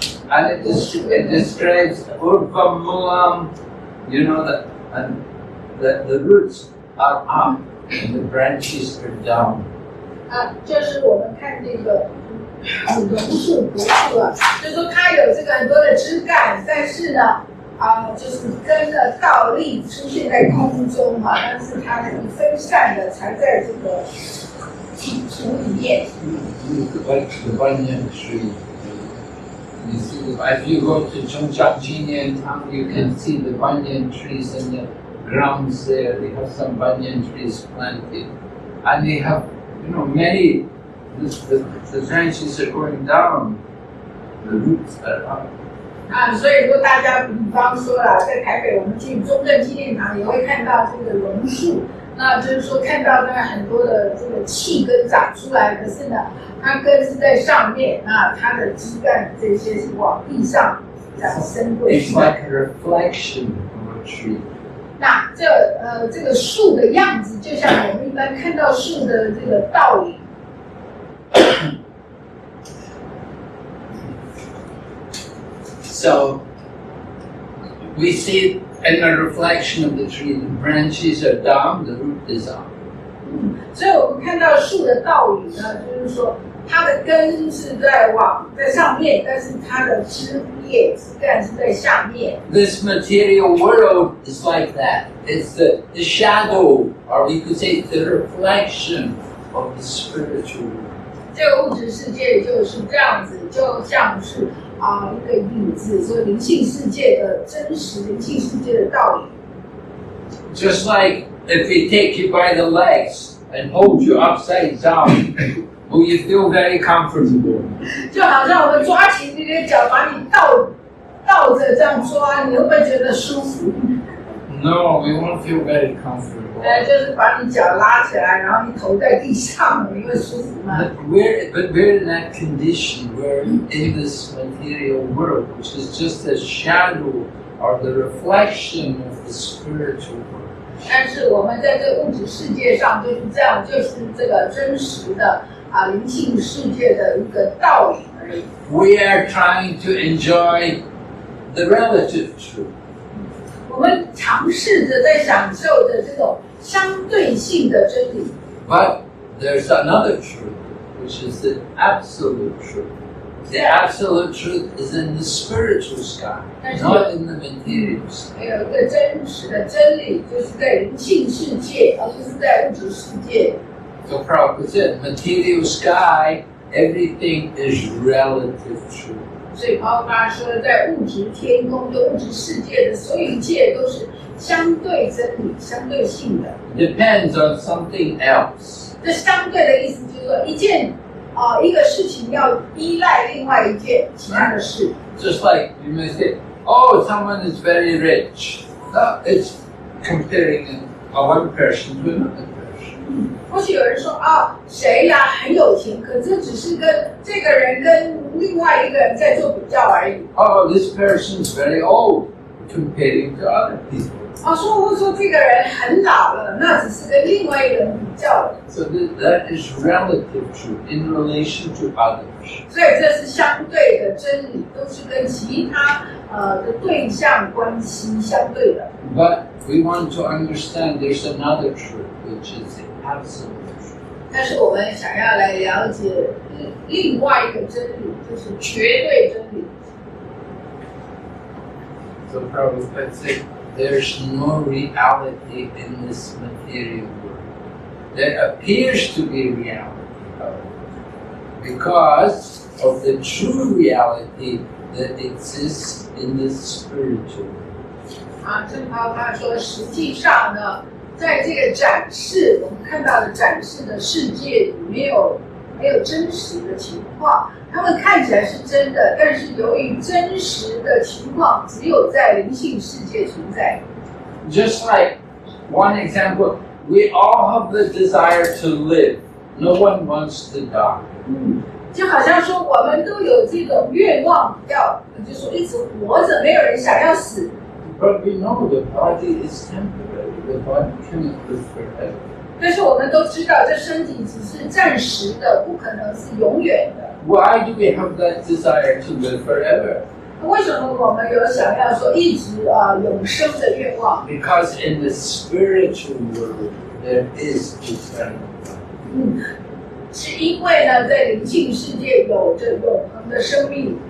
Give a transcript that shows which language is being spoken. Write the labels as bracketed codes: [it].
[en] And it describes Urvamulam, you know, the roots are up and the branches are down. [zh] 就是我们看这个榕树、柏树啊，就是说它有这个很多的枝干，但是呢，就是根呢倒立出现在空中哈，但是它是分散的才在这个土里面。 [en] Like the banyan tree. You see, if you go to Chongqing town, you can see the banyan trees in the grounds there. They have some banyan trees planted, and they have, you know, many. The branches are going down, the roots are up. [zh] 所以说大家比方说啦，在台北我们去中正纪念堂也会看到这个榕树，那就是说看到那很多的这个气根长出来，可是呢，它根是在上面，那它的枝干这些是往地上这样伸过去。 [en] It's like a reflection of a tree. [zh] 那这个树的样子，就像我们一般看到树的这个倒影。 [en] So we see in the reflection of the tree, the branches are down, the root is up. [zh] 所以我们看到树的倒影呢，就是说它的根是在上面，但是它的枝叶、枝干是在下面。 [en] This material world is like that. It's the shadow, or we could say the reflection of the spiritual world. [zh] 这个物质世界就是这样子，就像是一个影子，所以灵性世界的真实，灵性世界的倒影。 [en] Just like if we take you by the legs and hold you upside down, will you feel very comfortable? [zh] 就好像我们抓起你的脚，把你倒着这样抓，你会不会觉得舒服？ [en] No, we won't feel very comfortable. [zh] 就是把你脚拉起来，然后你头在地上，你会舒服吗？ [en] But we're in that condition. We're in this material world, which is just a shadow or the reflection of the spiritual world. [zh] 但是我们在这物质世界上就是这样，就是这个真实的灵性世界的一个倒影而已。 [en] We are trying to enjoy the relative truth. [zh] 我们尝试着在享受着这种相对性的真理。 [en] But there's another truth, which is the absolute truth. The absolute truth is in the spiritual sky, not in the material sky. [zh] 还有一个真实的真理，就是在灵性世界，而不是在物质世界。 [en] So Prabhupada said, material sky, everything is relative truth. [zh] 所以包括说，在物质天空的物质世界的所有一切都是相对真理、相对性的。 [en] Depends on something else. [zh] 这相对的意思就是说，一个事情要依赖另外一件其他的事。 [en] Just like you may say, oh, someone is very rich. No, it's comparing one person to another person. [zh] 或许有人说啊，谁呀很有钱，可这只是跟这个人跟另外一个人在做比较而已。 [en] Oh, this person is very old, comparing to other people. [zh] 啊，或说这个人很老了，那只是跟另外一个人比较的。 [en] So that is relative truth in relation to others. [zh] 所以这是相对的真理，都是跟其他的对象关系相对的。 [en] But we want to understand there's another truth, which is the absolute truth. [zh] 但是我们想要来了解另外一个真理，就是绝对真理。 [en] So Prabhupada said, there's no reality in this material world. There appears to be reality, because of the true reality that exists in the spiritual world. [zh] 正好他说，实际上呢，在这个展示我们看到的展示的世界里，没有真实的情况。他们看起来是真的，但是由于真实的情况只有在灵性世界存在。 [en] Just like one example, we all have the desire to live. No one wants to die. [zh] 就好像说我们都有这种愿望，就是说一直活着，没有人想要死。 [en] But we know the body is temporary. The body cannot live forever. [zh] 但是我们都知道，这身体只是暂时的，不可能是永远的。 [en] Why do we have that desire to live forever? [zh] 为什么我们有想要说一直永生的愿望？ [en] Because in the spiritual world there is eternal life. [zh] 是因为呢，在灵性世界有着永恒的生命。